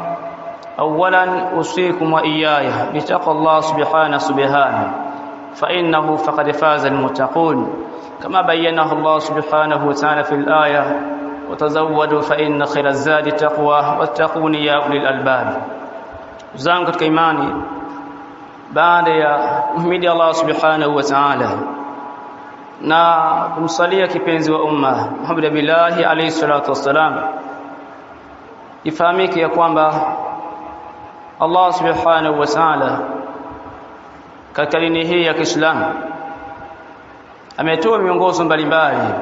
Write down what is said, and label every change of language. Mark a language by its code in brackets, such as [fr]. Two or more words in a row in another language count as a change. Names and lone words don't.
[ar] أولا أوصيكم وإياي بتقوى الله سبحانه فإنه فقد فاز المتقون كما بينه الله سبحانه وتعالى في الآية وتزودوا فإن خير الزاد التقوى واتقون يا أولي الألباب [sw] zangu katika imani baada ya kumhimidi Allah [ar] سبحانه وتعالى [sw] na kumsalia kipenzi wa umma Muhammad [ar] بالله عليه الصلاة والسلام, [sw] ifahamike ya kwamba Allah [ar] سبحانه وتعالى [sw] katika dini hii ya Kiislamu ametoa miongozo mbalimbali